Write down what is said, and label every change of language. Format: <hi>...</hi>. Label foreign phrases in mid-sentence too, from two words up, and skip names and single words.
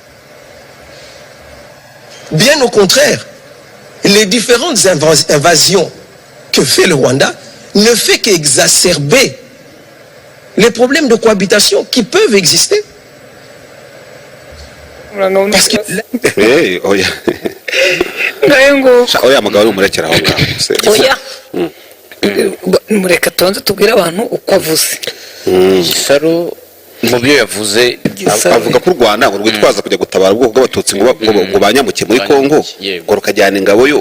<fr>Bien au contraire, les différentes invasions que fait le Rwanda ne fait qu'exacerber les problèmes de cohabitation qui peuvent exister. Parce que</fr> <rw>mureka tubanze tubwire abantu uko avuze. Gisaro mu byo yavuze avuga ko u Rwanda ngo rwitwaza kujya gutabara ubwoko bw'abatutsi ngo banyamuke muri Kongo ngo rukajyana ingabo yo.</rw>